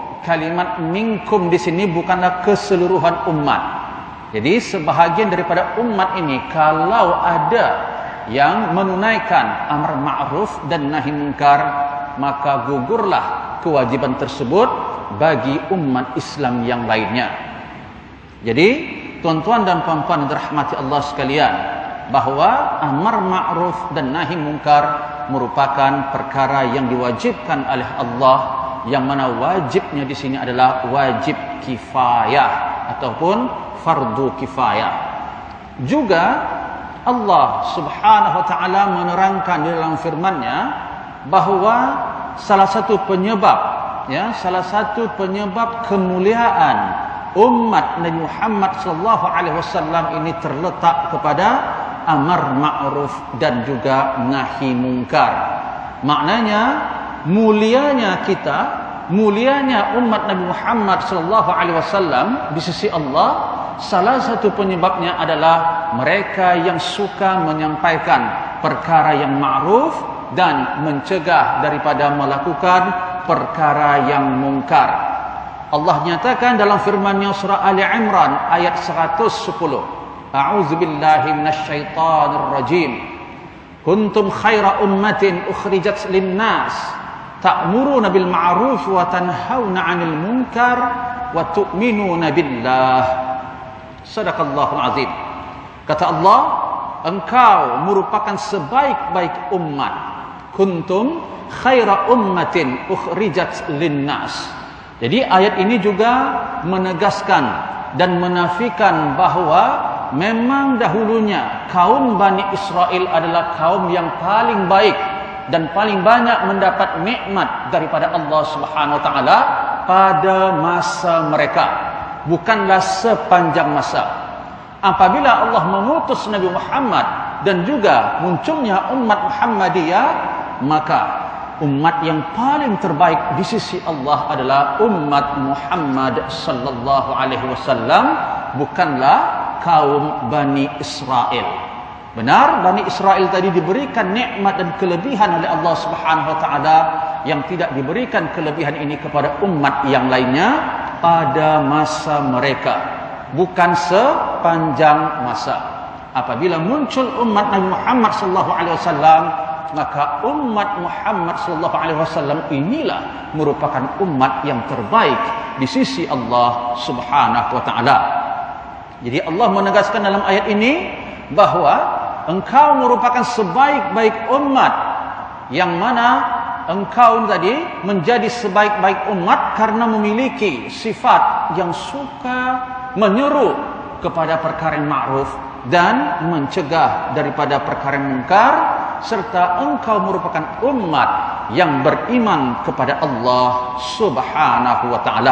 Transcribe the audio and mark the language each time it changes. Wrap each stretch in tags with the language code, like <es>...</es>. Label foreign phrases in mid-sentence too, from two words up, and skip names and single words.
<ms>Kalimat minkum di sini bukanlah keseluruhan umat. Jadi sebahagian daripada umat ini kalau ada yang menunaikan</ms> <ar>أمر معروف</ar> <ms>dan</ms> <ar>نهي منكر,</ar> <ms>maka gugurlah kewajiban tersebut bagi umat Islam yang lainnya. Jadi tuan-tuan dan puan-puan dirahmati Allah sekalian, bahawa</ms> <ar>أمر معروف</ar> <ms>dan</ms> <ar>نهي منكر</ar> <ms>merupakan perkara yang diwajibkan oleh Allah, yang mana wajibnya di sini adalah</ms> <ar>واجب كفاية</ar> <ms>ataupun</ms> <ar>فرض كفاية.</ar> <ms>Juga Allah</ms> <ar>سبحانه وتعالى</ar> <ms>menerangkan di dalam firman-Nya bahawa salah satu penyebab kemuliaan umat Nabi Muhammad</ms> <ar>صلى الله عليه وسلم</ar> <ms>ini terletak kepada</ms> <ar>أمر معروف</ar> <ms>dan juga</ms> <ar>نهي منكر.</ar> <ms>Maknanya mulianya kita, mulianya umat Nabi Muhammad</ms> <ar>صلى الله عليه وسلم</ar> <ms>di sisi Allah, salah satu penyebabnya adalah mereka yang suka menyampaikan perkara yang ma'ruf dan mencegah daripada melakukan perkara yang mungkar. Allah nyatakan dalam firman-Nya surah Ali Imran ayat 110,</ms> <ar>أعوذ بالله من الشيطان الرجيم. كنتم خير أمة أخرجت للناس تأمرون بالمعروف وتنهون عن المنكر وتؤمنون بالله. صدق الله العظيم.</ar> <ms>Kata Allah, engkau merupakan sebaik-baik umat.</ms> <ar>كنتم خير أمة أخرجت للناس.</ar> <ms>Jadi ayat ini juga menegaskan dan menafikan bahawa memang dahulunya kaum Bani Israel adalah kaum yang paling baik dan paling banyak mendapat nikmat daripada Allah</ms> <ar>سبحانه وتعالى</ar> <ms>pada masa mereka, bukanlah sepanjang masa. Apabila Allah mengutus Nabi Muhammad dan juga munculnya umat Muhammadiyah, maka umat yang paling terbaik di sisi Allah adalah umat Muhammad</ms> <ar>صلى الله عليه وسلم,</ar> <ms>bukanlah kaum Bani Israel. Benar, Bani Israel tadi diberikan nikmat dan kelebihan oleh Allah</ms> <ar>سبحانه وتعالى</ar> <ms>yang tidak diberikan kelebihan ini kepada umat yang lainnya pada masa mereka, bukan sepanjang masa. Apabila muncul umat Nabi Muhammad</ms> <ar>صلى الله عليه وسلم,</ar> <ms>maka umat Muhammad</ms> <ar>صلى الله عليه وسلم</ar> <ms>inilah merupakan umat yang terbaik di sisi Allah</ms> <ar>سبحانه وتعالى.</ar> <ms>Jadi Allah menegaskan dalam ayat ini bahawa engkau merupakan sebaik-baik umat, yang mana engkau tadi menjadi sebaik-baik umat karena memiliki sifat yang suka menyuruh kepada perkara yang ma'ruf dan mencegah daripada perkara yang mungkar, serta engkau merupakan umat yang beriman kepada Allah</ms> <ar>سبحانه وتعالى.</ar>